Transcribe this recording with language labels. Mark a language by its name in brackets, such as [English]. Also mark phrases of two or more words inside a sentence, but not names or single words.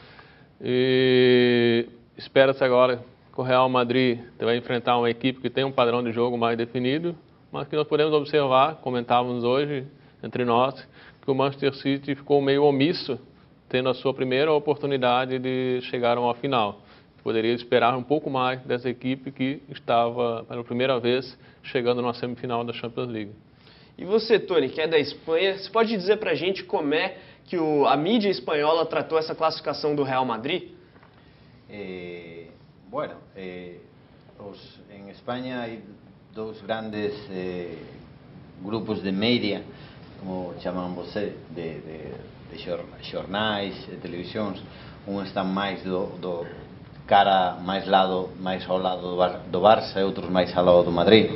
[Portuguese] E espera-se agora que o Real Madrid vai enfrentar uma equipe que tem um padrão de jogo mais definido, mas que nós podemos observar, comentávamos hoje entre nós, que o Manchester City ficou meio omisso, tendo a sua primeira oportunidade de chegar a uma final. Poderia esperar um pouco mais dessa equipe que estava, pela primeira vez, chegando na semifinal da Champions League. E você, Tony, que é da Espanha, você pode dizer pra gente como é que a mídia espanhola tratou essa classificação do Real Madrid? [Spanish] Bueno, en España hay dos grandes grupos de media, como llaman você, [Galician] de jornais, de televisións. Están máis do cara máis ao lado do Barça e outros máis ao lado do Madrid.